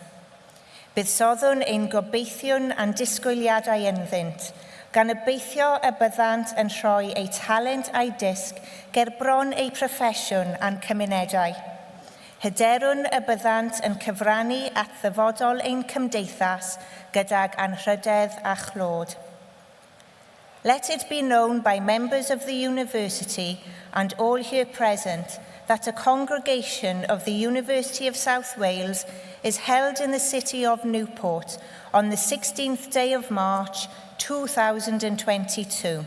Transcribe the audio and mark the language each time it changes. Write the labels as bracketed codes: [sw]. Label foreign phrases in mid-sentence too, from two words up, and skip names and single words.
[cy] Buddsodwn ein gobeithiwn a'n disgwyliadau ynddynt gan obeithio y byddant yn rhoi eu talent a'i disg ger bron eu proffesiwn a'n cymunedau. Hyderwn y byddant yn cyfrannu at ddyfodol ein cymdeithas gydag anrhydedd a chlod. [en] Let it be known by members of the university and all here present that a congregation of the University of South Wales is held in the city of Newport on the 16th day of March 2022.